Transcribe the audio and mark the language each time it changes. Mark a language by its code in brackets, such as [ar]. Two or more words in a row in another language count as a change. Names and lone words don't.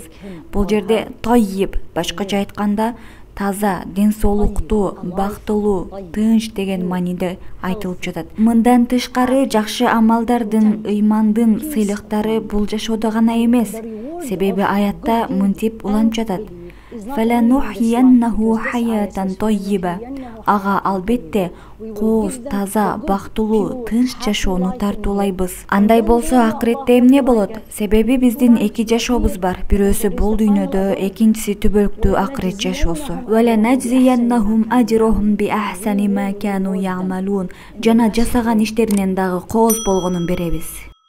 [ky] Бул жерде тойиб, башкача айтканда таза, ден соолуктуу, бактылуу, тынч деген мааниде айтылып жатат. Мындан тышкары жакшы амалдардын, ыймандын сыйлыктары бул жашоодо гана эмес. Себеби аятта мынтип уланып жатат. [ar] فَلَنُحْيِيَنَّهُ حَيَاةً طَيِّبَةً. [ky] Ага албетте кооз, таза, бактылуу, тынч жашоону тартуулайбыз. Андай болсо акыретте эмне болот? Себеби биздин эки жашообуз бар. Бирөөсү бул дүйнөдө, экинчиси түбөлүктүү акырет жашоосу. [ar] وَلَنَجْزِيَنَّهُمْ أَجْرَهُمْ بِأَحْسَنِ مَا كَانُوا يَعْمَلُونَ. [ky] Жана жасаган иштеринен дагы кооз болгонун беребиз.